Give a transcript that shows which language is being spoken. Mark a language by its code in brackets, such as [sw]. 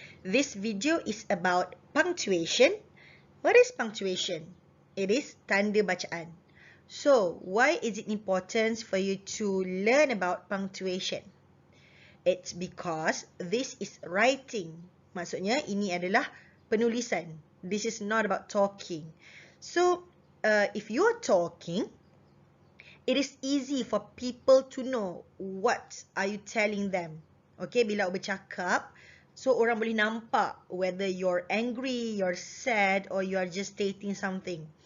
[en] This video is about punctuation. What is punctuation? It is tanda bacaan. So, why is it important for you to learn about punctuation? It's because this is writing. [ms] Maksudnya, ini adalah penulisan. [en] This is not about talking. So, if you are talking, it is easy for people to know what are you telling them. Okay, [ms] bila bercakap, [en] so [ms] orang boleh nampak [en] whether you're angry, you're sad, or you are just stating something.